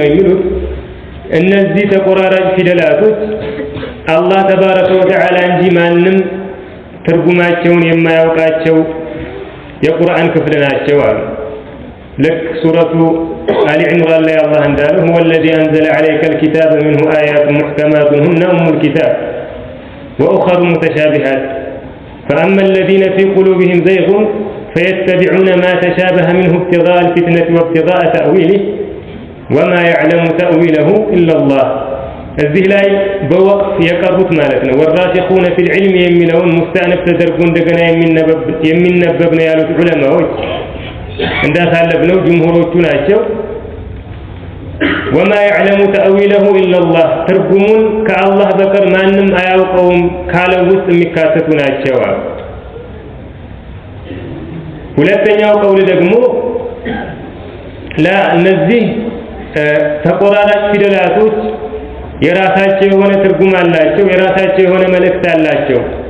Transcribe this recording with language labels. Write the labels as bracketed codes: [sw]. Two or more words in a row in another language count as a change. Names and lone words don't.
[am] የሚሉት፣ እነዚህ ተቆራራጭ ፊደላቶች አላህ [ar] تبارك وتعالى [am] እንጂ ማንም ትርጉማቸውን የማያውቃቸው የቁርአን ክፍል ናቸው አሉ። ልክ ሱረቱ አሊ ዒምራን ላይ አላህ እንዳለው [ar] هو الذي أنزل عليك الكتاب منه آيات محكمات هن أم الكتاب وأخر متشابهات فأما الذين في قلوبهم زيغ فيتبعون ما تشابه منه ابتغاء الفتنة وابتغاء تأويله وما يعلم تأويله إلا الله. [am] እዚህ ላይ በወቅፍ የቀሩት ማለት ነው። [ar] والراسخون في العلم [am] የሚለውን ሙስተአነፍ ተደርጎ እንደገና የሚነበብ ነው ያሉት ዑለማዎች እንዳሳለፍነው ጅምሁሮቹ ናቸው። ወማ [ar] يعلم تأويله إلا الله [am] ትርጉሙን ከአላህ በቀር ማንም አያውቀውም ካለው ውስጥ የሚካተቱ ናቸው። ሁለተኛው ቀውል ደግሞ ለእነዚህ ተቆራራጭ ፊደላቶች የራሳቸው የሆነ ትርጉም አላቸው፣ የራሳቸው የሆነ መልእክት አላቸው።